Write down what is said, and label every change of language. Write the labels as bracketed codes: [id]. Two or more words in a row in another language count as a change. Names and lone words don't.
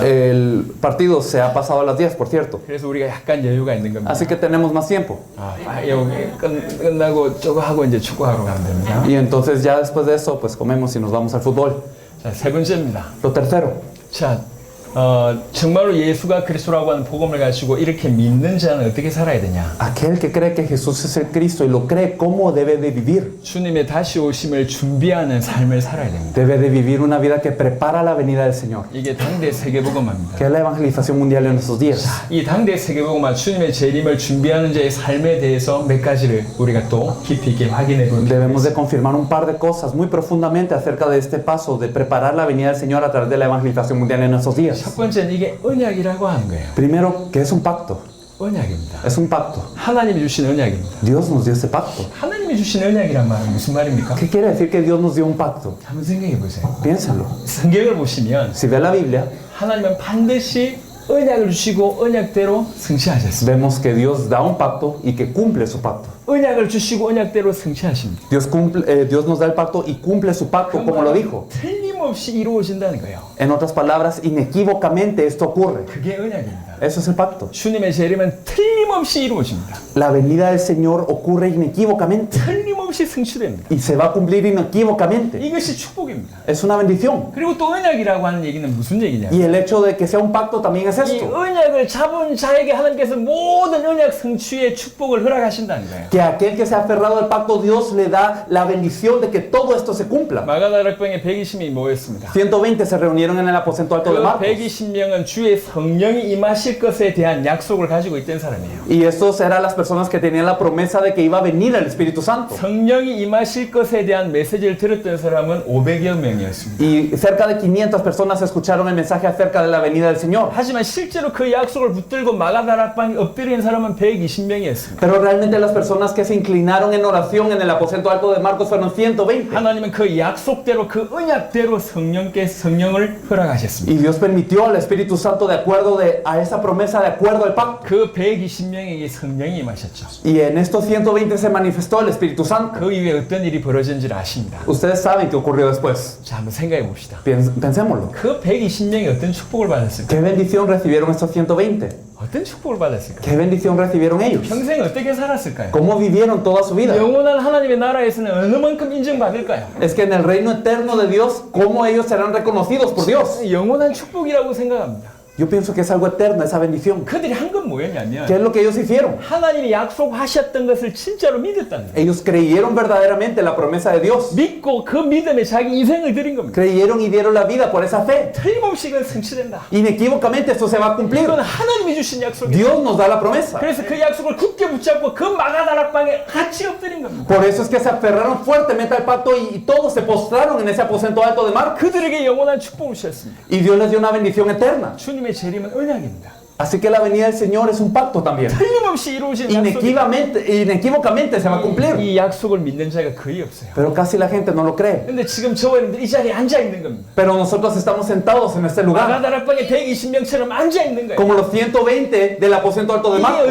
[es] El partido se ha pasado a las 10, por cierto. [ko] 그래서 우리가 약간 여유가 있는 겁니다. [es] Así que tenemos más tiempo. [ko] 여기 끝나고 저거 하고 이제 축구하러 가면 됩니다. [es] Y entonces ya después de eso, pues comemos y nos vamos al fútbol. [ko] 자, 세 번째입니다. [es] Lo tercero. [ko] 자, 정말로 예수가 그리스도라고 하는 복음을 가지고 이렇게 믿는 자는 어떻게 살아야 되냐? [es] Aquel que cree que Jesús es el Cristo y lo cree, ¿cómo debe de vivir? [ko] 주님의 다시 오심을 준비하는 삶을 살아야 됩니다. [es] Debe de vivir una vida que prepara la venida del Señor, [ko] 이게 당대 세계복음화입니다. [es] que es la evangelización mundial en estos días. [ko] 이 당대 세계복음화 주님의 재림을 준비하는 자의 삶에 대해서 몇 가지를 우리가 또 깊이 있게 확인해 보면 [es] Debemos de confirmar un par de cosas muy profundamente acerca de este paso de preparar la venida del Señor a través de la evangelización mundial en estos días. [ko] 첫 번째는 이게 언약이라고 하는 거예요. [es] Primero, que es un pacto. [ko] 언약입니다. [es] Es un pacto. [ko] 하나님이 주신 언약입니다. [es] Dios nos dio ese pacto. [ko] 하나님이 주신 언약이란 말은 무슨 말입니까? [es] ¿Qué quiere decir que Dios nos dio un pacto? [ko] 한번 생각해 보세요. [es] Piénsenlo. [ko] 성경을 보시면 [es] Si ve la Biblia, [ko] 하나님은 반드시 언약을 주시고 언약대로 성취하셨습니다. [es] vemos que Dios da un pacto y que cumple su pacto. [ko] 언약을 주시고 언약대로 성취하십니다. [es] Dios nos da el pacto y cumple su pacto como lo dijo. [ko] 틀림없이 이루어진다는 거예요. [es] En otras palabras, inequívocamente esto ocurre. [ko] 그게 언약입니다. [es] Eso es el pacto. [ko] 주님의 재림은 틀림없이 이루어집니다. [es] La venida del Señor ocurre inequívocamente [ko] 틀림없이 성취됩니다. [es] y se va a cumplir inequívocamente. [ko] 이것이 축복입니다. [es] Es una bendición. [ko] 그리고 또 언약이라고 하는 얘기는 무슨 얘기냐? [es] Y el hecho de que sea un pacto también es [ko] 이 [es] esto. [ko] 언약을 잡은 자에게 하나님께서 모든 언약 성취의 축복을 허락하신다는 거예요. [es] Que aquel que se ha aferrado al pacto, Dios le da la bendición de que todo esto se cumpla. [ko] 마가다락방에 120명이 모였습니다. [es] 120 se reunieron en el aposento alto de [ko] 그 [es] Marcos. [ko] 120명은 주의 성령이 임하실 것에 대한 약속을 가지고 있던 사람이에요. [es] Y estos eran las personas que tenían la promesa de que iba a venir el Espíritu Santo. [ko] 성령이 임하실 것에 대한 메시지를 들었던 사람은 500여 명이었습니다. [es] Y cerca de 500 personas escucharon el mensaje acerca de la venida del Señor. [ko] 하지만 실제로 그 약속을 붙들고 마가다락방에 엎드린 사람은 120명이었습니다. [es] Pero realmente las personas que se inclinaron en oración en el aposento alto de Marcos fueron 120. [ko] 하나님은 그 약속대로 그 언약대로 성령을 허락하셨습니다. [es] Y Dios permitió al Espíritu Santo de acuerdo a esa promesa, de acuerdo al pacto. [ko] 그 120명에게 성령이 임하셨죠. [es] Y en estos 120 se manifestó el Espíritu Santo. [ko] 그 이후에 어떤 일이 벌어진지를 아십니다. [es] Ustedes saben qué ocurrió después. [ko] 자, 한번 생각해 봅시다. [es] Pensémoslo. [ko] 그 120명이 어떤 축복을 받았을까? [es] ¿Qué bendición recibieron estos 120? [ko] 어떤 축복을 받았을까? [es] ¿Qué bendición recibieron ellos? [ko] 평생 어떻게 살았을까요? [es] ¿Cómo vivieron toda su vida? [ko] 영원한 하나님의 나라에서는 어느 만큼 인정받을까요? [es] Es que en el reino eterno de Dios, ¿cómo ellos serán reconocidos por Dios? [ko] 영원한 축복이라고 생각합니다. [es] Yo pienso que es algo eterno, esa bendición. [ko] 그들이 한 건 뭐였냐면 [es] ¿Qué es lo que ellos hicieron? [ko] 하나님이 약속하셨던 것을 진짜로 믿었다는 거예요. [es] Ellos creyeron verdaderamente la promesa de Dios. [ko] 믿고 그 믿음에 자기 인생을 드린 겁니다. [es] Creyeron y dieron la vida por esa fe. [ko] 틀림없이 이건 성취된다. [es] Inequívocamente esto se va a cumplir. [ko] 이건 하나님이 주신 약속이에요. [es] Dios nos da la promesa. [ko] 그래서 그 약속을 굳게 붙잡고 그 마가다락방에 같이 엎드린 겁니다. [es] Por eso es que se aferraron fuertemente al pacto y todos se postraron en ese aposento alto de mar. [ko] 그들에게 영원한 축복을 주셨습니다. [es] Y Dios les dio una bendición eterna. [ko] 주님의 재림은 언약입니다. [es] Así que la venida del Señor es un pacto también. [ko] 틀림없이 이루어진 약속이 [es] Inequívocamente se va a cumplir. [ko] 이 약속을 믿는 자가 거의 없어요. [es] Pero casi la gente no lo cree. [ko] 근데 지금 저와 여러분들 이 자리에 앉아 있는 겁니다. [es] Pero nosotros estamos sentados en este lugar. [ko] 마가다락방에 120명처럼 앉아 있는 거예요. [es] Como los 120 del aposento alto de [ko] 이게 [es] Marcos.